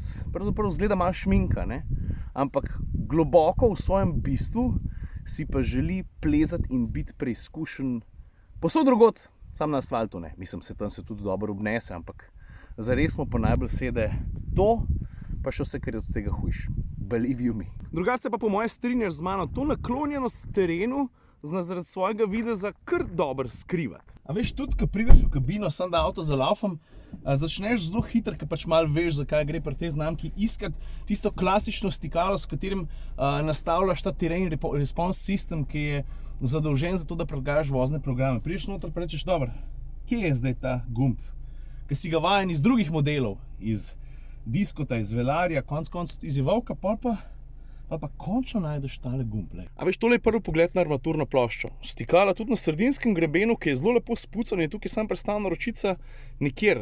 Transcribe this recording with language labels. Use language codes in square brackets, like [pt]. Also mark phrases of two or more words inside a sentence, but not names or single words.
[sl] Pravzaprav zgleda malo šminka, ne? Ampak globoko v svojem bistvu si pa želi plezati in biti preizkušen povsod drugod, sam na asfaltu ne. Mislim, tam se tudi dobro obnese, ampak zares mu pa najbolj sede to, pa še vse, kar je od tega hujš. [en] Believe you me. [sl] Drugače se pa po moje strinjaš z mano, to naklonjenost terenu zna zaradi svojega videza kar dobro skrivati. A veš, tudi, ko prideš v kabino, sam da avto zalaufam, začneš zelo hitro, ker pač malo veš, zakaj gre pri tej znamki, iskati tisto klasično stikalo, s katerim nastavljaš ta [en] terrain response system, [sl] ki je zadolžen za to, da prilagajaš vozne programe. Prideš noter pa rečeš, dobro, kje je zdaj ta gumb, ki si ga vajen iz drugih modelov, iz Diskota, iz Velarja, konc koncev iz Evoka, pa končno najdeš tale gumb. A veš, tole je prvi pogled na armaturno ploščo. Stikala tudi na sredinskem grebenu, ki je zelo lepo spucan, je tukaj sam prestavna ročica nikjer.